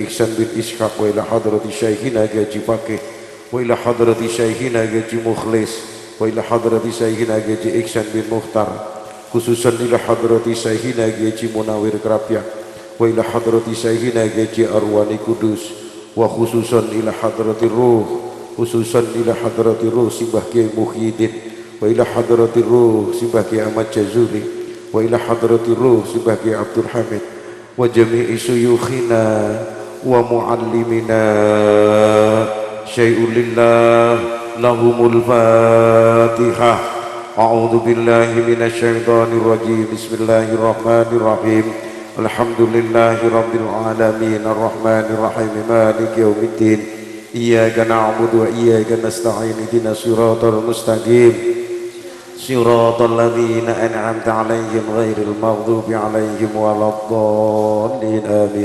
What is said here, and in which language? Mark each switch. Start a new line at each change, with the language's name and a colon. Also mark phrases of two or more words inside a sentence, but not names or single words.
Arabic: إحسان بن إسحاق وإلى حضرة شيخنا جيجي فقيه وإلى حضرة شيخنا جيجي مخلص وإلى حضرة شيخنا جيجي إحسان بن مختار خصوصا إلى حضرة شيخنا جيجي مناوير كرابيا وإلى حضرة شيخنا جيجي أرواني قدوس وخصوصا إلى حضرة الروح خصوصا إلى حضرة الروح سمباه كياهي محي الدين وإلى حضرة الروح سمباه كياهي أحمد جزولي وإلى حضرة الروح سمباه كياهي عبد الحميد وجميع شيوخنا ومعلمينا شيء لله لهم الفاتحة. أعوذ بالله من الشيطان الرجيم بسم الله الرحمن الرحيم الحمد لله رب العالمين الرحمن الرحيم مالك يوم الدين إياك نعبد وإياك نستعين اهدنا الصراط المستقيم صراط الذين أنعمت عليهم غير المغضوب عليهم ولا الضالين آمين.